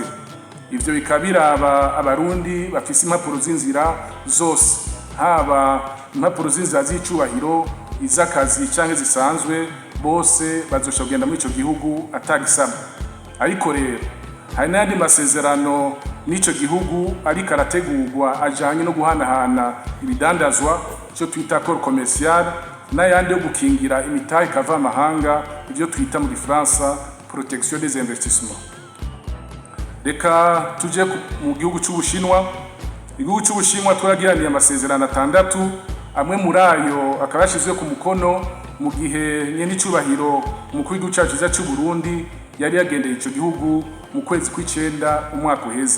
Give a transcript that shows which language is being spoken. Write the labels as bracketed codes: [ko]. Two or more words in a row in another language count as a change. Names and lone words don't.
[rn] Ivyo bikabira abarundi bafise impapuro z'inzira zose, haba impapuro z'inzira z'icubahiro, iz'akazi canke zisanzwe, bose bazosha kugenda muri ico gihugu atagisabwe. Ariko rero hari n'andi masezerano n'ico gihugu ariko arategurwa ajanye no guhanahana ibidandazwa, cyo twita [fr] accord commercial, [rn] n'ayandi yo gukingira imitahe kava amahanga, ivyo twita mu Gifaransa [fr] protection des investissements. [rn] Reka tuje mu gihugu c'Ubushinwa. Igihugu c'Ubushinwa twagiraniye amasezerano 6, amwe muri ayo akaba yashizwe ku mukono mu gihe nyene icubahiro umukuru w'igihugu cacu ciza c'u Burundi yari yagendeye ico gihugu mu kwezi kw'icenda umwaka uheze.